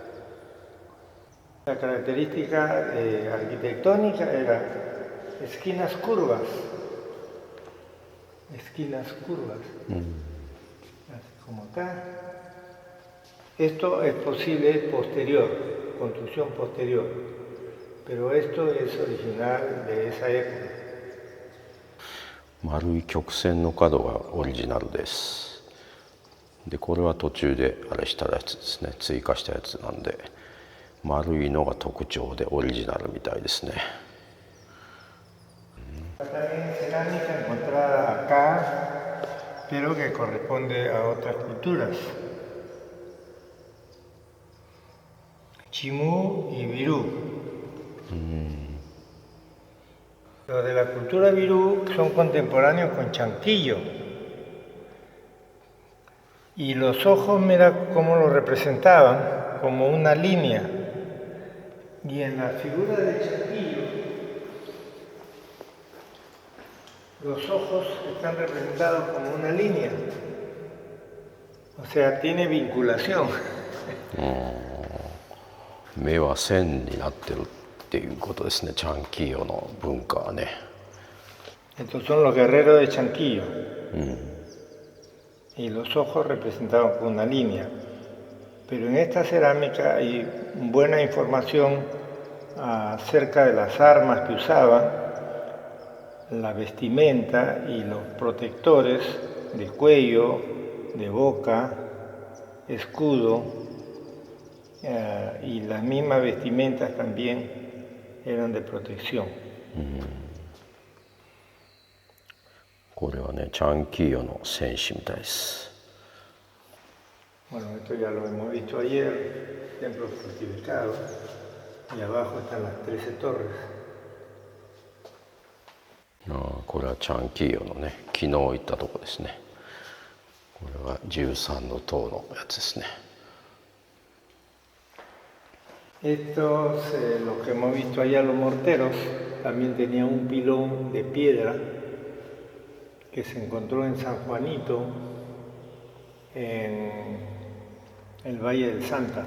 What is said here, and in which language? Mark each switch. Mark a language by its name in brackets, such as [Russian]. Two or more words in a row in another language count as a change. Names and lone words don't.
[Spanish] La característica arquitectónica era esquinas curvas, así como acá. Esto es posible posterior, construcción posterior, pero esto es original de esa época. [Japanese] 丸い曲線の角がオリジナルです。でこれは途中であれしたやつですね、追加したやつなんで、丸いのが特徴でオリジナルみたいですね。 [Spanish] También cerámica encontrada acá, pero que corresponde a otras culturas. Chimú y Virú. Los de la cultura Virú son contemporáneos con Chanquillo. Y los ojos, mira cómo lo representaban, como una línea. Y en la figura de Chanquillo, los ojos están representados como una línea. O sea, tiene vinculación. [Japanese] 目は線になってるっていうことですね、チャンキーヨの文化はね。 [Spanish] Estos son los guerreros de Chanquillo. Y los ojos representados con una línea. Pero en esta cerámica hay buena información acerca de las armas que usaban, la vestimenta y los protectores de cuello, de boca, escudo, y las mismas vestimentas también eran de protección. [Japanese] これはね、チャンキーヨの戦士みたいです。 [Spanish] Bueno, esto ya lo hemos visto ayer, templo fortificado, y abajo están las 13 torres. [Japanese] これはチャンキーヨのね、昨日行ったとこですね。これは13の塔のやつですね。 [Spanish] Estos, los que hemos visto allá, los morteros, también tenían un pilón de piedra que se encontró en San Juanito, en el Valle del Santa.